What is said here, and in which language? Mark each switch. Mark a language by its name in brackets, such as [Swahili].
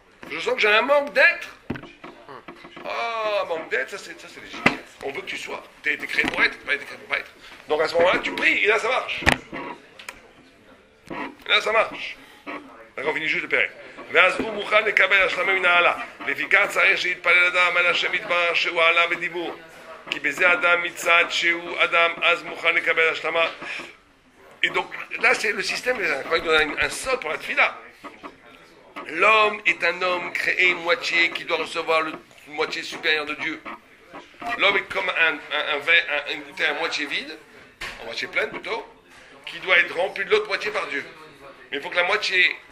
[French] Je sens que j'ai un manque d'être. Ah, manque d'être, ça c'est légitime. On veut que tu sois. Tu as été créé pour être, pas été créé pour pas être. Donc à ce moment-là, tu pries, et là ça marche. Et là ça marche. D'accord, on finit juste de périr. [Hebrew] ואז הוא מוכן לקבל השלמה מנהלה. לפיכך צריך שיתפלל אדם על השם יתברך שהוא עלה בדיבור. כי בזה אדם מצד שהוא אדם אז מוכן לקבל השלמה. [French] Et donc là c'est le système, il donne un sol pour la tefila. L'homme est un homme créé moitié qui doit recevoir la moitié supérieure de Dieu. L'homme est comme une bouteille à moitié vide, à moitié pleine plutôt, qui doit être remplie de l'autre moitié par Dieu. Mais il faut que la moitié